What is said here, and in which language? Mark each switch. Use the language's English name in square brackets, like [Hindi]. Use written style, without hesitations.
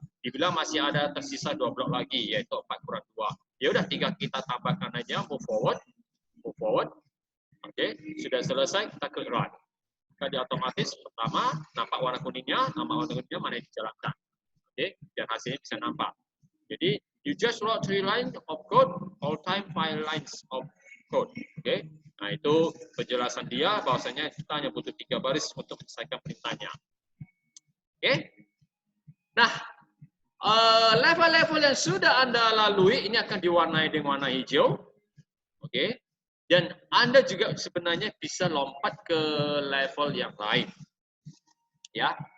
[Indonesian] Dibilang masih ada tersisa 2 blok lagi, yaitu 4 kurang 2. Ya udah 3 kita tambahkan aja, move forward. Oke, sudah selesai kita klik run. Tadi otomatis pertama nampak warna kuningnya, nama warna kuningnya mana yang dijalankan. Oke, dan hasilnya bisa nampak. [English] Jadi you just wrote 3 lines of code, all time 5 lines of code. [Indonesian] Oke, nah itu penjelasan dia bahwasanya kita hanya butuh 3 baris untuk menyelesaikan perintahnya. Oke, nah level-level yang sudah Anda lalui ini akan diwarnai dengan warna hijau. Oke, dan Anda juga sebenarnya bisa lompat ke level yang lain. Ya.